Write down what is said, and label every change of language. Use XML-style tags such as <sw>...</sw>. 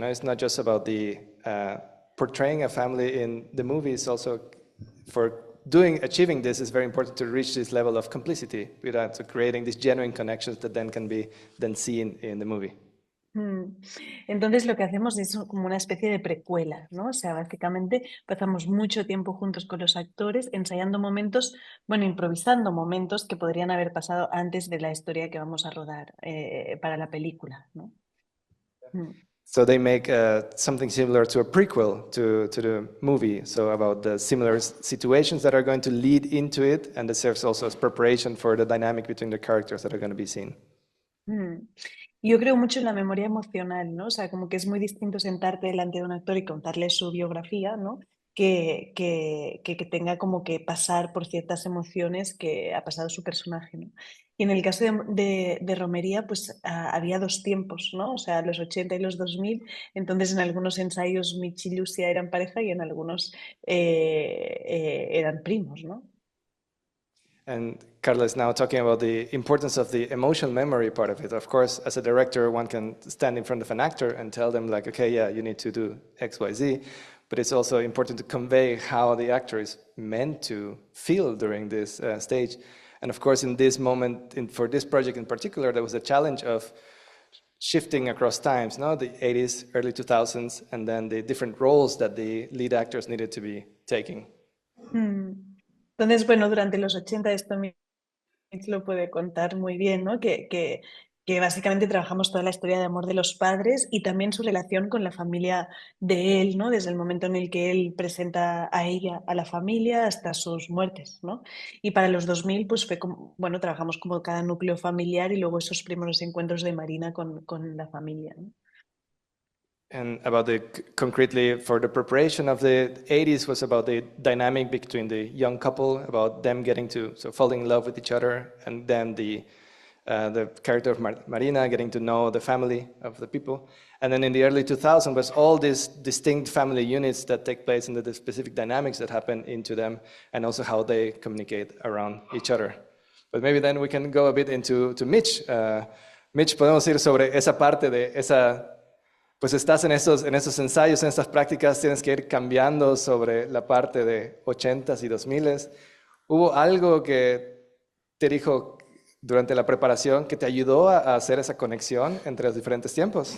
<en>No? It's not just about the portraying a family in the movie. It's also for achieving this is very important to reach this level of complicity without so creating these genuine connections that then can be then seen in the movie. Mm.</en> <es>Entonces lo que hacemos es como una especie de precuela, ¿no? O sea, básicamente pasamos mucho tiempo juntos con los actores, ensayando momentos, bueno, improvisando momentos que podrían haber pasado antes de la historia que vamos a rodar para la película, ¿no? Mm.</es> <en>So they make something similar to a prequel to the movie, so about the similar situations that are going to lead into it, and it serves also as preparation for the dynamic between the characters that are going to be seen. Mm.</en> <es>Yo creo mucho en la memoria emocional, ¿no? O sea, como que es muy distinto sentarte delante de un actor y contarle su biografía, ¿no? Que tenga como que pasar por ciertas emociones que ha pasado su personaje, ¿no? Y en el caso de Romería, pues había dos tiempos, ¿no? O sea, los 80 y los 2000. Entonces en algunos ensayos Mitch y Lucia eran pareja y en algunos eran primos, ¿no?</es> <en>And Carla is now talking about the importance of the emotional memory part of it. Of course, as a director, one can stand in front of an actor and tell them, like, okay, yeah, you need to do X, Y, Z. But it's also important to convey how the actor is meant to feel during this stage. And of course, in this moment, for this project in particular, there was a challenge of shifting across times, no? The 80s, early 2000s, and then the different roles that the lead actors needed to be taking.</en> <es>Mm. Entonces, bueno, durante los 80 esto lo puede contar muy bien, ¿no? Que básicamente trabajamos toda la historia de amor de los padres y también su relación con la familia de él, ¿no? Desde el momento en el que él presenta a ella, a la familia, hasta sus muertes, ¿no? Y para los 2000 pues fue como, bueno, trabajamos como cada núcleo familiar y luego esos primeros encuentros de Marina con la familia, ¿no?</es> <en>And about the concretely for the preparation of the 80s was about the dynamic between the young couple, about them getting to falling in love with each other, and then the character of Marina getting to know the family of the people. And then in the early 2000s was all these distinct family units that take place and the specific dynamics that happen into them, and also how they communicate around each other. But maybe then we can go a bit into Mitch.</en> <es>Mitch, podemos ir sobre esa parte de esa. Pues estás en esos ensayos, en estas prácticas, tienes que ir cambiando sobre la parte de 80s y 2000s. ¿Hubo algo que te dijo durante la preparación que te ayudó a hacer esa conexión entre los diferentes tiempos?</es>